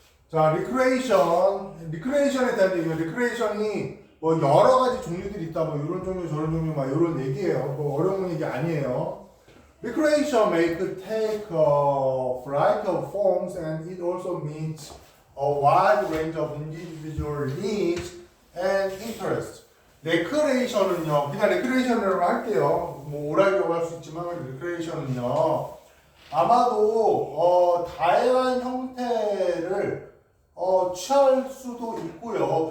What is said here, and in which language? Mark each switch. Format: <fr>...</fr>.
<ko>자, 리크레이션에 대한 얘기예요. 리크레이션이 뭐 여러 가지 종류들이 있다. 뭐 이런 종류, 저런 종류, 막 이런 얘기예요. 뭐 어려운 얘기 아니에요.</ko> <en>Recreation may take a variety of forms, and it also meets a wide range of individual needs and interests.</en> <ko>레크레이션은요, 그냥 레크레이션으로 할게요. 뭐 오락이라고 할 수 있지만 레크레이션은요, 아마도 다양한 형태를 취할 수도 있고요.</ko>